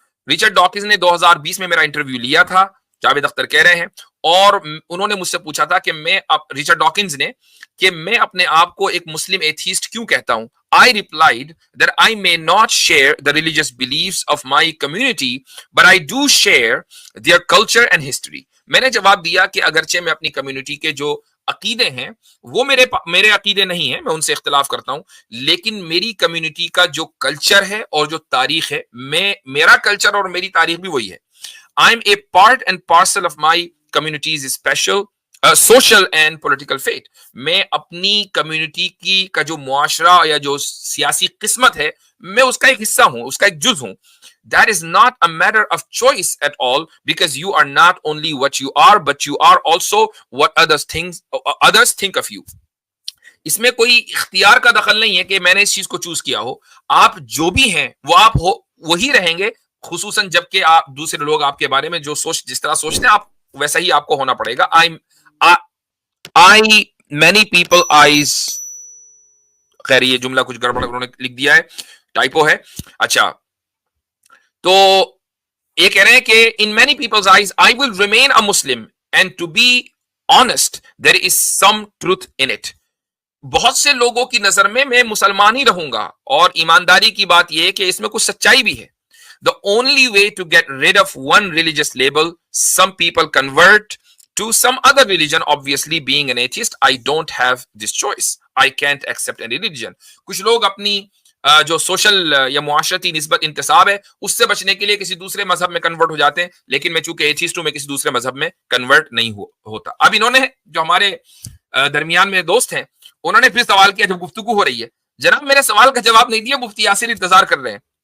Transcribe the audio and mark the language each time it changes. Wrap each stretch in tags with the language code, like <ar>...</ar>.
<hi>Richard Dawkins ने 2020 में मेरा इंटरव्यू लिया था, जावेद अख्तर कह रहे हैं, और उन्होंने मुझसे पूछा था कि रिचर्ड डॉकिंस ने, कि मैं अपने आप को एक मुस्लिम एथीस्ट क्यों कहता हूं।</hi> <en>I replied that I may not share the religious beliefs of my community, but I do share their culture and history।</en> <hi>मैंने जवाब दिया कि अगरचे मैं अपनी कम्युनिटी के जो अकीदे हैं वो मेरे अकीदे नहीं है, मैं उनसे इख्तिलाफ करता हूं, लेकिन मेरी कम्युनिटी का जो कल्चर है और जो तारीख है, मेरा कल्चर और मेरी तारीख भी वही है।</hi> <en>I am a part and parcel of my community's special social and political fate.</en> <hi>मैं अपनी कम्युनिटी की का जो मुआशरा या जो सियासी किस्मत है, मैं उसका एक हिस्सा हूं, उसका एक जुज हूं।</hi> <en>That is not a matter of choice at all, because you are not only what you are, but you are also what others think of you।</en> <hi>इसमें कोई इख्तियार का दखल नहीं है कि मैंने इस चीज को चूज किया हो। आप जो भी हैं वो आप हो, वही रहेंगे, खुसूसन जबकि आप दूसरे लोग आपके बारे में जो जिस तरह सोचते हैं, आप वैसा ही आपको होना पड़ेगा। आई</hi> <en>many people eyes,</en> <hi>खैर ये जुमला कुछ गड़बड़ उन्होंने लिख दिया है, टाइपो है। अच्छा, तो ये कह रहे हैं कि</hi> <en>In many people's eyes I will remain a Muslim and to be honest there is some truth in it.</en> <hi>बहुत से लोगों की नजर में मैं मुसलमान ही रहूंगा, और ईमानदारी की बात यह है कि इसमें कुछ सच्चाई भी है।</hi> <en>The only way to get rid of one religious label, some people convert to some other religion. Obviously, being an atheist, I don't have this choice. I can't accept any religion.</en> <hi>कुछ लोग अपनी जो social या मुआशरती निस्बत इंतसाब है उससे बचने के लिए किसी दूसरे मजहब में कन्वर्ट हो जाते हैं, लेकिन मैं चूंकि एथिस्ट हूं, मैं किसी दूसरे मजहब में कन्वर्ट नहीं होता. अब इन्होंने जो हमारे दरमियान में दोस्त हैं, उन्होंने फिर सवाल किया जब गुफ्तगू हो रही है, जनाब मेरे सवाल का जवाब नहीं दिया, मुफ्ती यासिर इंतजार कर रहे हैं.</hi>